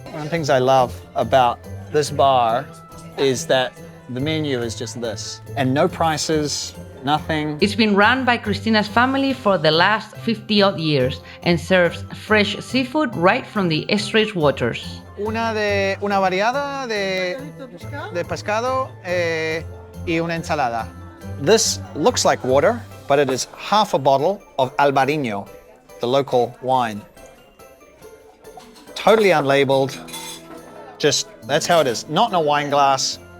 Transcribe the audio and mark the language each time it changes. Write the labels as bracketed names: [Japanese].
[English] One of the things I love about this bar is that the menu is just this, and no prices, nothing. It's been run by Christina's family for the last 50-odd years and serves fresh seafood right from the estuary's waters. [Spanish] Una variada de pescado y una ensalada. [English] This looks like water, but it is half a bottle of Albariño, the local wine. Totally unlabeled, just, that's how it is. Not in a wine glass.